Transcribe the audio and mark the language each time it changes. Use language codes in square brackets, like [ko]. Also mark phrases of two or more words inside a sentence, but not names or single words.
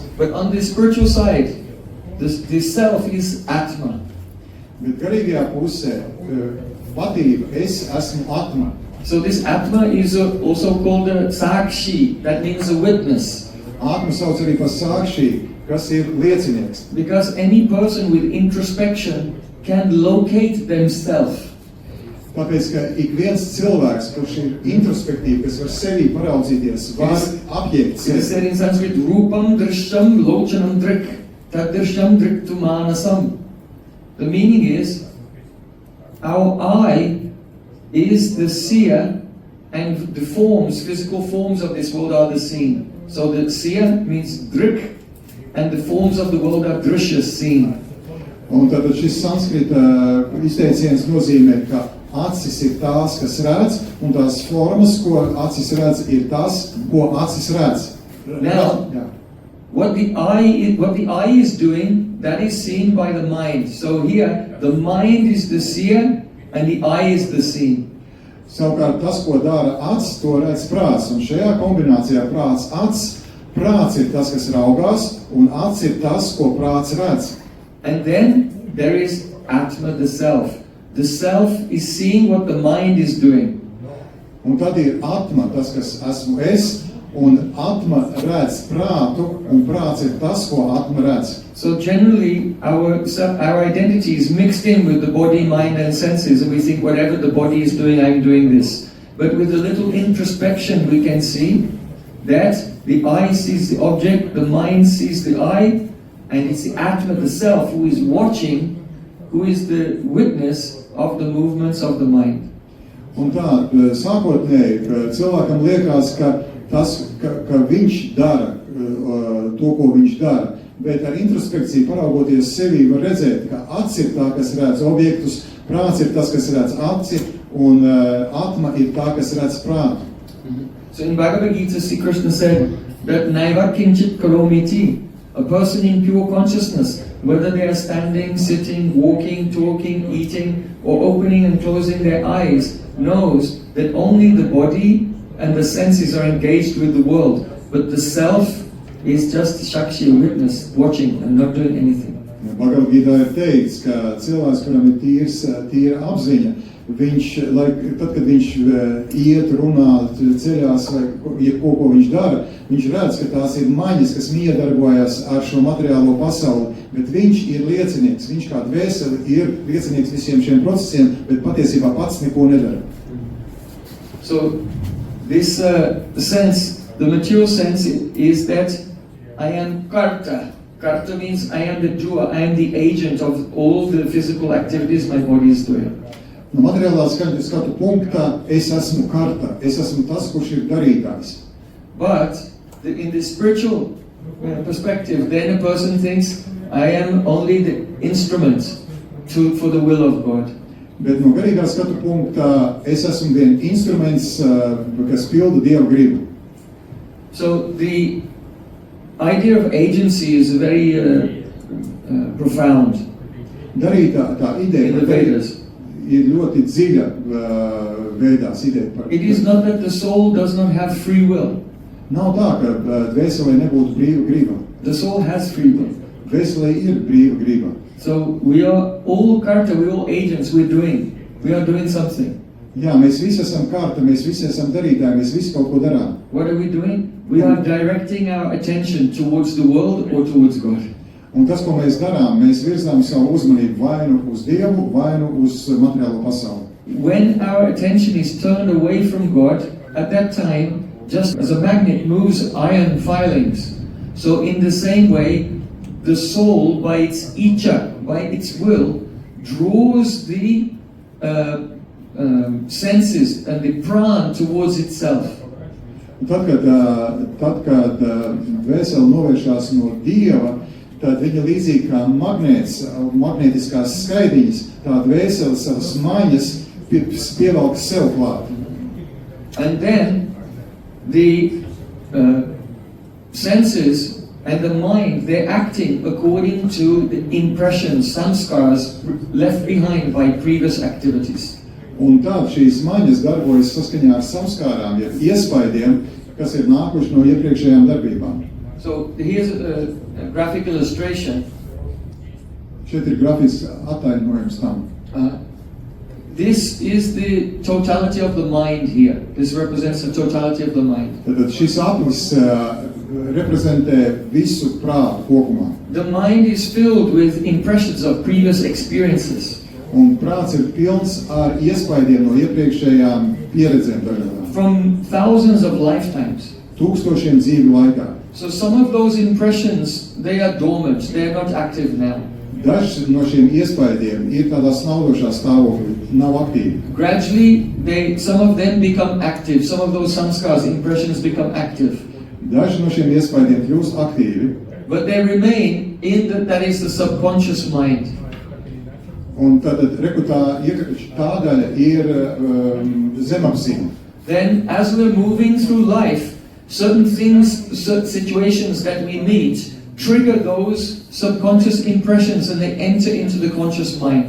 [en] But on the spiritual side, the self is Atma. [lv] Bet garīgajā pusē patība, es esmu Atma. [en] So this Atma is also called a Sakshi, that means a witness. [lv] Atma sauc arī par Sakshi, kas ir liecinieks. [en] Because any person with introspection can locate themselves. [lv] Tāpēc, ka ik viens cilvēks, kurš ir introspektīvi, kas var sevī paraudzīties, var apjēgt sevi. [en] It is said in Sanskrit, [sa] रूपं दृश्यं लोचनं दृक् तद् दृश्यं दृक्तु मानसम्. [en] The meaning is, our eye is the seer, and the forms, physical forms of this world are the seen. So the seer means drik, and the forms of the world are drishya, seen. [lv] Un tātad šis sanskrita izteiciens nozīmē, ka acis ir tās, kas redz, un tās formas, ko acis redz, ir tās, ko acis redz. [en] Now, what the eye is doing, that is seen by the mind. So here, the mind is the seer, and the eye is the seen. [lv] Savukārt tas, ko dara acis, to redz prāts, un šajā kombinācijā prāts ir tas, kas raugās, un acis ir tas, ko prāts redz. [en] And then there is Atma, the self. The self is seeing what the mind is doing. [lv] Un tad ir Atma, tas, kas esmu es, un Atma redz prātu, un prāts ir tas, ko Atma redz. [en] So generally, our identity is mixed in with the body, mind and senses, and we think whatever the body is doing, I'm doing this. But with a little introspection, we can see that the eye sees the object, the mind sees the eye, and it's the Atma, the self, who is watching, who is the witness of the movements of the mind. [lv] Un tā, sākotnēji, cilvēkam liekas, ka viņš dara to, ko viņš dara. Bet ar introspekciju paraugoties sevī var redzēt, ka acis ir tā, kas redz objektus, prāts ir tas, kas redz aci, un Atma ir tā, kas redz prātu. [en] So in Bhagavad Gita, Sri Krishna said that [sa] नैव किञ्चित् करोमीति, [en] a person in pure consciousness, whether they are standing, sitting, walking, talking, eating, or opening and closing their eyes, knows that only the body and the senses are engaged with the world, but the self is just Shakshi, a witness, watching and not doing anything. [lv] Bhagavad Gita ir teikts, ka cilvēks, kuram ir tīra apziņa, tad, kad viņš iet, runā, ceļās vai ko viņš dara, viņš redz, ka tās ir maņas, kas miedarbojas ar šo materiālo pasauli, bet viņš ir liecinieks, viņš kā dvēseli ir liecinieks visiem šiem procesiem, bet patiesībā pats neko nedara. [en] So this sense, the material sense is that I am karta. Karta means I am the doer, I am the agent of all the physical activities my body is doing. [lv] No materiālā skatu punktā es esmu karta, es esmu tas, kurš ir darītājs. [en] But in the spiritual perspective, then a person thinks I am only the instrument for the will of God. [lv] Bet no garīgā skatu punktā es esmu vien instruments, kas pilda Dieva gribu. [en] So the idea of agency is very profound [lv] Darītā ideja [en] in the Vedas. [lv] ir ļoti dziļa Vēdās ideja par. [en] It is not that the soul does not have free will. [lv] Nav tā, ka dvēselē nebūtu brīva griba. [en] The soul has free will. [lv] Dvēselē ir brīva griba. [en] So we are all karta, we are all agents, we are doing something. [lv] Jā, mēs visi esam kārta, mēs visi esam darītāji, mēs visi kaut ko darām. [en] What are we doing? We are directing our attention towards the world or towards God. [lv] Un tas, ko mēs darām, mēs virzām savu uzmanību vai nu uz Dievu, vai nu uz materiālo pasauli. [en] When our attention is turned away from God, at that time, just as a magnet moves iron filings, so in the same way, the soul, by its icha, by its will, draws the senses and the prana towards itself. [lv] Tad, kad dvēsele novēršās no Dieva, tad viņa līdzīgi kā magnēts, magnētiskās skaidiņas, tā dvēsele savas maiņas pievelk sev klāt. [en] And then the senses and the mind, they're acting according to the impressions, samskaras left behind by previous activities. [lv] Un tad šīs maiņas darbojas saskaņā ar samskārām, jeb iespaidiem, kas ir nākuši no iepriekšējām darbībām. [en] So here's a graphic illustration. [lv] Šeit ir grafisks attainojums tam. [en] This is the totality of the mind here. This represents the totality of the mind. [lv] Tad šis aplis reprezentē visu prātu kopumā. [en] The mind is filled with impressions of previous experiences. [lv] Un prāts ir pilns ar iespaidiem no iepriekšējām pieredzēm dažādām. [en] From thousands of lifetimes. [lv] Tūkstošiem dzīvu laikā. [en] So some of those impressions, they are dormant, they are not active now. [lv] Daži no šiem iespaidiem ir tādā snaudošā stāvoklī, nav aktīvi. [en] Gradually, some of them become active. Some of those samskaras, impressions become active. [lv] Daži no šiem iespaidiem kļūst aktīvi. [en] But they remain in that is the subconscious mind. [lv] Un tad tā daļa ir zemapziņa. [en] Then, as we're moving through life, certain things, certain situations that we meet trigger those subconscious impressions and they enter into the conscious mind.